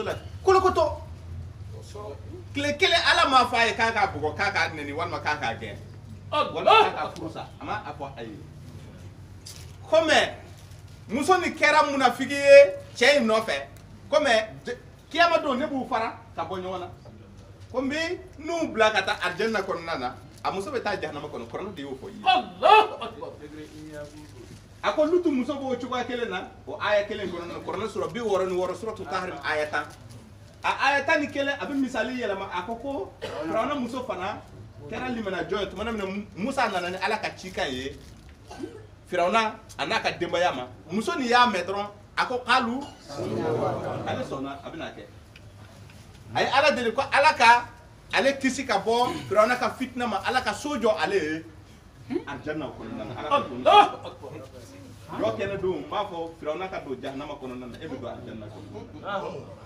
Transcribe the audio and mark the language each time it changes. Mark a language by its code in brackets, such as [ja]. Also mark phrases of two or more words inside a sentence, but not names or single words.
[bm] la kolokoto tile kelen ala m'a fɔ a ye k'a k'a bugɔ k'a k'a nɛni walima k'a k'a gɛn walima k'a k'a furusa a ma a fɔ a ye komi muso ni kɛra munafiki ye cɛ in nɔfɛ komi kiyama don ne b'u fara ka bɔ ɲɔgɔn na ko n bɛ n'u bila ka taa alijɛnɛ kɔnɔna na a muso bɛ taa jahanama kɔnɔ kuranɛ de y'o fɔ i ye a ko lutu muso b'o cogoya kelen na o aya kelen kɔnɔna na kuranɛ sura 66 suratu tahrim aya 10 a aya 11 a bɛ misali yɛlɛma a ko firawuna muso fana kɛra limanajɔ ye tuma min musa nana ni ala ka cikan ye firawuna a n'a ka denbaya ma muso nin y'a mɛn dɔrɔn a ko k'alu ale sɔnna a bɛna kɛ a ye ala deli ko ala ka ale kisi ka bɔ firawuna ka fitina ma ala ka so jɔ ale ye alijɛnɛ kɔnɔna na ala ka jɔ kɛnɛ don n b'a fɔ firawuna ka don jahanama kɔnɔna na e bɛ don alijɛnɛ kɔnɔ